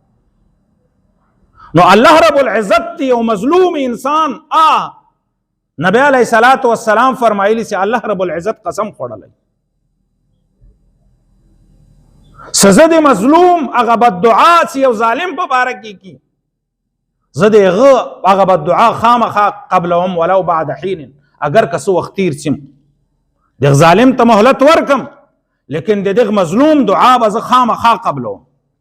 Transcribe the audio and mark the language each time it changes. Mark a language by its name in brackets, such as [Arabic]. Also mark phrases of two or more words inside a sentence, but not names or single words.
[Pashto] نو [Arabic] الله رب العزت [Pashto] یو مظلوم انسان [Arabic] نبی علیه الصلاة والسلام [Pashto] فرمایلی چې [Arabic] الله رب العزت [Pashto] قسم خوړلی، زه د مظلوم هغه بددعا چې یو ظالم په باره کې کی، زه د هغه بددعا خامخا قبلهم [Arabic] ولو بعد حین، [Pashto] اگر که څه وخت تیر سم دغه ظالم ته مهلت ورکم، لیکن د دغه مظلوم دعا به زه خامخا قبلوم.